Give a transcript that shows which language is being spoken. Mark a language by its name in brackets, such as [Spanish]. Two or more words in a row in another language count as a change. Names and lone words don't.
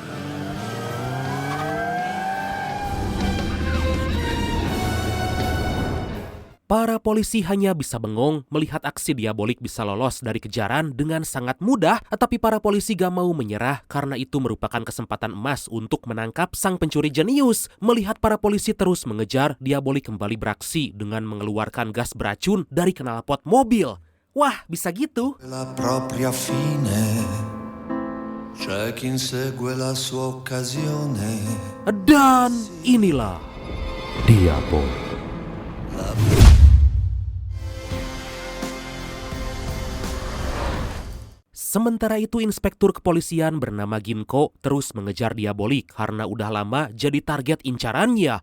[Indonesian] Para polisi hanya bisa bengong melihat aksi Diabolik bisa lolos dari kejaran dengan sangat mudah, tapi para polisi gak mau menyerah karena itu merupakan kesempatan emas untuk menangkap sang pencuri jenius. Melihat para polisi terus mengejar, Diabolik kembali beraksi dengan mengeluarkan gas beracun dari knalpot mobil. Wah, bisa gitu. [Italian] La propria fine, c'è chi insegue la sua occasione. [Indonesian] Dan inilah Diabolik. Sementara itu inspektur kepolisian bernama Ginko terus mengejar Diabolik karena udah lama jadi target incarannya.